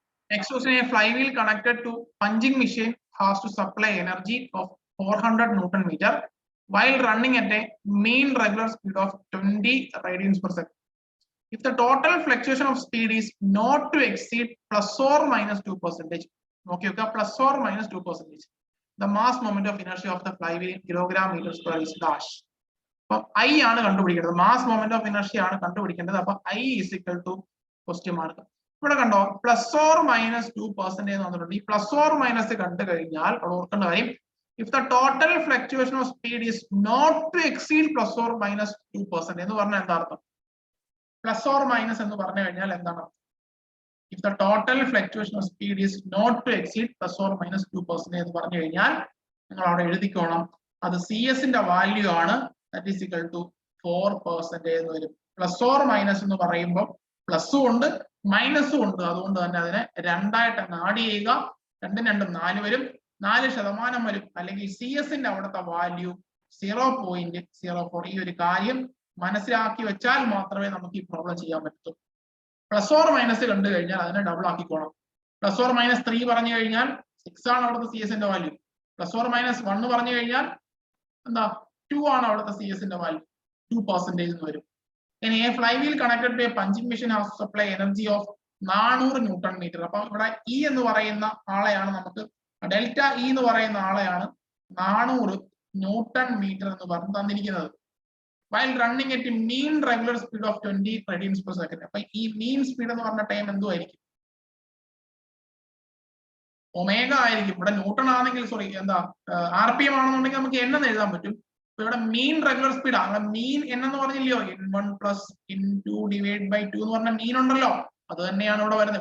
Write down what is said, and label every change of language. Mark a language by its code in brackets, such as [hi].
[en] Next question, a flywheel connected to punching machine has to supply energy of 400 Newton meter while running at a mean regular speed of 20 radians per second. If the total fluctuation of speed is not to exceed plus or minus 2%, okay, plus or minus 2%, the mass moment of inertia of the flywheel kilogram meters per is dash. [ml] അപ്പം I ആണ് കണ്ടുപിടിക്കേണ്ടത്, mass moment of inertia ആണ് കണ്ടുപിടിക്കേണ്ടത്. അപ്പൊ I [en] is equal to [ml] question mark. ഇവിടെ കണ്ടോ plus or minus 2% എന്ന് വന്നിട്ടുണ്ട്. ഈ പ്ലസ് ഓർ മൈനസ് കണ്ടു കഴിഞ്ഞാൽ ഓർക്കേണ്ട കാര്യം, [en] if the total fluctuation of speed is not to exceed plus or minus 2% [ml] എന്ന് പറഞ്ഞാൽ എന്താ അർത്ഥം? പ്ലസ് ഓർ മൈനസ് എന്ന് പറഞ്ഞു കഴിഞ്ഞാൽ എന്താണ്? [en] if the total fluctuation of speed is not to exceed plus or minus 2% [ml] എന്ന് പറഞ്ഞു കഴിഞ്ഞാൽ നിങ്ങൾ അവിടെ എഴുതിക്കോണം, അത് CS-ന്റെ വാല്യൂ ആണ്. [en] that is equal to [ml] 4% എന്ന് വരും. പ്ലസ് ഓർ മൈനസ് എന്ന് പറയുമ്പോൾ പ്ലസും ഉണ്ട് മൈനസും ഉണ്ട്, അതുകൊണ്ട് തന്നെ അതിനെ രണ്ടായിട്ട് ആഡ് ചെയ്യുക. 2 2 4 വരും, 4% വരും. അല്ലെങ്കിൽ CS-ന്റെ അവിടുത്തെ വാല്യൂ 0.04. ഈ ഒരു കാര്യം മനസ്സിലാക്കി വെച്ചാൽ മാത്രമേ നമുക്ക് ഈ പ്രോബ്ലം ചെയ്യാൻ പറ്റൂ. പ്ലസ് ഓർ മൈനസ് കണ്ടു കഴിഞ്ഞാൽ അതിനെ ഡബിൾ ആക്കിക്കോണം. പ്ലസ് ഓർ മൈനസ് 3 പറഞ്ഞു കഴിഞ്ഞാൽ 6 ആണ് അവിടുത്തെ CS-ന്റെ വാല്യൂ. പ്ലസ് ഓർ മൈനസ് 1 പറഞ്ഞു കഴിഞ്ഞാൽ എന്താ 2 ആണ് അവിടുത്തെ CS-ന്റെ വാല്യൂ. 2% എന്ന് വരും. [en] ഇനി a flywheel connected to a punching machine has to supply energy of 400 newton metre. [ml] അപ്പൊ ഇവിടെ E എന്ന് പറയുന്ന ആളെയാണ് നമുക്ക്, ഡെൽറ്റ E എന്ന് പറയുന്ന ആളെയാണ് 400 ന്യൂട്ടൺ മീറ്റർ എന്ന് പറഞ്ഞു തന്നിരിക്കുന്നത്. [en] while running at a mean regular speed of 20 radians per second. [ml] അപ്പൊ ഈ മീൻ സ്പീഡ് എന്ന് പറഞ്ഞ ടൈം എന്തുമായിരിക്കും? ഒമേഗ ആയിരിക്കും. ഇവിടെ ന്യൂട്ടൺ ആണെങ്കിൽ സോറി എന്താ RPM ആണെന്നുണ്ടെങ്കിൽ നമുക്ക് n എന്ന് എഴുതാൻ പറ്റും. ഇവിടെ മീൻ റെഗുലർ സ്പീഡ് ആണ്. മീൻ എന്ന് പറഞ്ഞില്ലയോ, n1 plus n2 divide by 2 എന്ന് പറഞ്ഞ മീൻ ഉണ്ടല്ലോ, അത് തന്നെയാണ് ഇവിടെ വരുന്നത്.